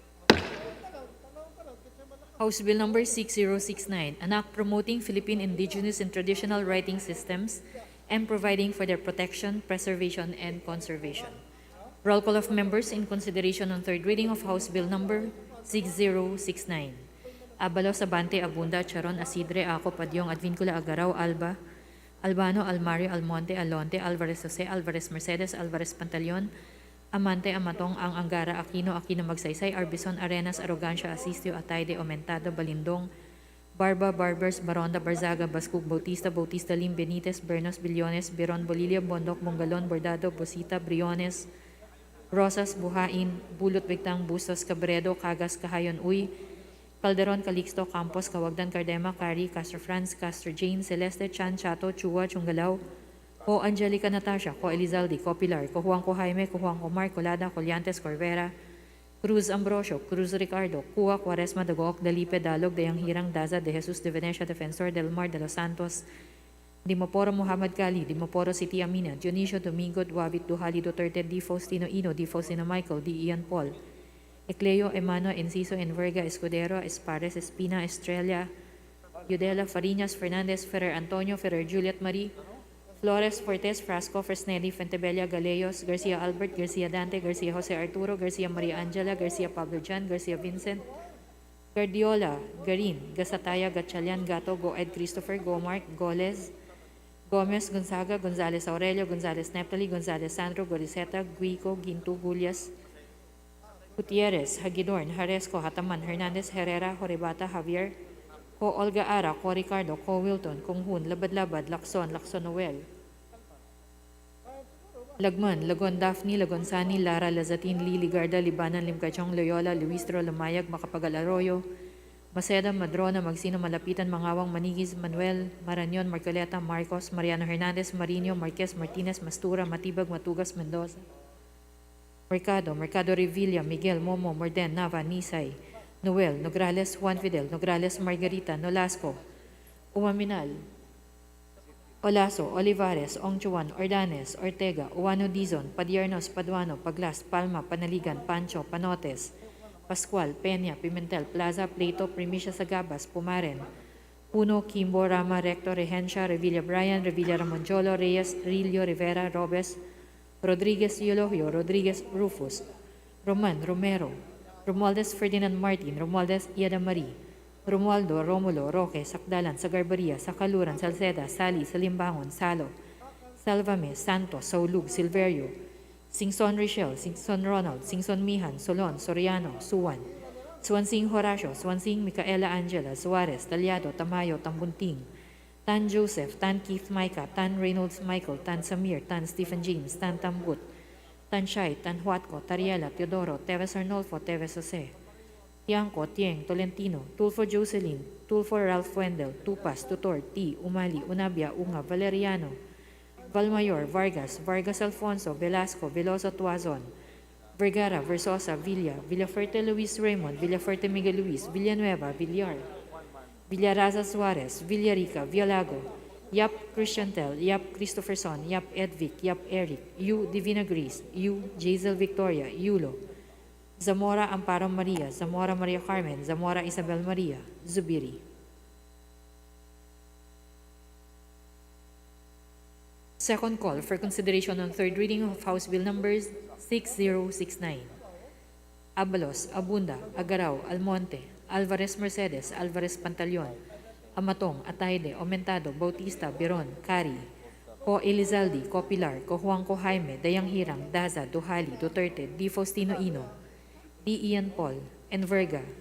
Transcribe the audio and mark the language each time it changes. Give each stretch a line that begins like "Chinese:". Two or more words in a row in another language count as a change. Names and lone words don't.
English: House Bill number 6069, an act promoting Philippine indigenous and traditional writing systems and providing for their protection, preservation, and conservation. Roll call of members in consideration on third reading of House Bill number 6069. Abalos, Abante, Abunda, Charon, Asidre, Ako, Padyong, Advincula, Agaraw, Alba, Albano, Almario, Almonte, Alonte, Alvarez Jose, Alvarez Mercedes, Alvarez Pantaleon, Amante, Amatong, Ang Angara, Aquino, Aquino Magsaysay, Arbison, Arenas, Arrogancia, Asistio, Atayde, Aumentado, Balindong, Barba, Barbers, Baronda, Barzaga, Bascug, Bautista, Bautista, Lim, Benitez, Bernos, Billones, Biron, Bolillo, Bondok, Bongalon, Bordado, Bosita, Briones, Rosas, Buhain, Bulot, Bigtang, Bustos, Cabredo, Cagas, Kahayon, Uy, Calderon, Calixto, Campos, Cawagdan, Cardema, Cari, Castro Franz, Castro Jane, Celeste, Chan, Chato, Chua, Chungalaw, Ko Angelica Natasha, Ko Elizalde, Ko Pilar, Ko Juan Ko Jaime, Ko Juan Omar, Colada, Colyantes, Corvera, Cruz Ambrosio, Cruz Ricardo, Cuba, Cuaresma, Dagook, Dalipe, Dalog, Dayang Hirang, Daza, De Jesus, De Venecia, Defensor, Del Mar, De Los Santos, Dimoporo Muhammad Kali, Dimoporo City Amina, Dionisio Domingo, Duavit, Duhali, Duterte, Di Faustino Ino, Di Faustino Michael, Di Ian Paul, Ecleo, Emano, Enciso, Enverga, Escudero, Espares, Espina, Estrella, Yudela, Fariñas, Fernandez, Ferrer Antonio, Ferrer Juliet Marie, Flores, Fortes, Frasco, Fresnelli, Fentebella, Galeyos, Garcia Albert, Garcia Dante, Garcia Jose Arturo, Garcia Maria Angela, Garcia Pablo Jan, Garcia Vincent, Guardiola, Garin, Gasataya, Gatchalian, Gato, Goed Christopher, Gomark, Goles, Gomez, Gonzaga, Gonzales Aurelio, Gonzales Neptali, Gonzales Sandro, Goriseta, Guico, Gintu, Gulias, Gutierrez, Hagidorn, Haresco, Hataman, Hernandez, Herrera, Horibata, Javier, Ko Olga Ara, Ko Ricardo, Ko Wilton, Konghun, Labad-Labad, Lacson, Lacson Noel, Lagman, Lagon Daphne, Lagon Sani, Lara, Lazatin, Lili Garda, Libanan, Limcachong, Loyola, Luistro, Lamayag, Makapagal Arroyo, Maceda, Madrona, Magsino, Malapitan, Mangawang, Manigis, Manuel, Marañon, Marcoleta, Marcos, Mariano Hernandez, Marino, Marquez, Martinez, Mastura, Matibag, Matugas, Mendoza, Mercado Revilla, Miguel, Momo, Morden, Nava, Nisay, Noel, Nograles, Juan Fidel, Nograles, Margarita, Nolasco, Umaminal, Olaso, Olivares, Ongchuan, Ordanes, Ortega, Uwano Dizon, Padiernos, Paduano, Paglas, Palma, Panaligan, Pancho, Panotes, Pascual, Peña, Pimentel, Plaza, Plato, Primicia Sagabas, Pumaren, Puno, Kimbo, Rama, Recto, Regencia, Revilla Brian, Revilla Ramonjolo, Reyes, Rillo, Rivera, Robes, Rodriguez Eulogio, Rodriguez Rufus, Roman, Romero, Romualdez Ferdinand Martin, Romualdez Iada Marie, Romualdo, Romulo, Roque, Sakdalan, Sagarbaria, Sakaluran, Salceda, Sali, Salimbangon, Salo, Salvame, Santos, Saulug, Silverio, Singson Richel, Singson Ronald, Singson Mihan, Solon, Soriano, Suwan, Swansing Horacio, Swansing Micaela Angela, Suarez, Talyado, Tamayo, Tambunting, Tan Joseph, Tan Keith Micah, Tan Reynolds Michael, Tan Samir, Tan Stephen James, Tan Tambut, Tan Shai, Tan Huatco, Tariela, Teodoro, Teves Arnolfo, Teves Jose, Tiangco, Tieng, Tolentino, Tulfo Jocelyn, Tulfo Ralph Wendell, Tupas, Tutor, T, Umali, Unabia, Unga, Valeriano, Valmayor, Vargas, Vargas Alfonso, Velasco, Veloso Tuazon, Vergara, Versosa, Villa, Villaferte Luis Raymond, Villaferte Miguel Luis, Villanueva, Villar, Villaraza Suarez, Villarica, Villago, Yap Christiantel, Yap Christopherson, Yap Edvic, Yap Eric, U Divina Grace, U Jazel Victoria, Yulo, Zamora Amparo Maria, Zamora Maria Carmen, Zamora Isabel Maria, Zubiri. Second call for consideration on third reading of House Bill numbers 6069. Abalos, Abunda, Agaraw, Almonte, Alvarez Mercedes, Alvarez Pantaleon, Amatong, Atayde, Aumentado, Bautista, Biron, Cari, Ko Elizalde, Ko Pilar, Ko Juan Ko Jaime, Dayang Hirang, Daza, Duhali, Duterte, Di Faustino Ino, Di Ian Paul, Enverga,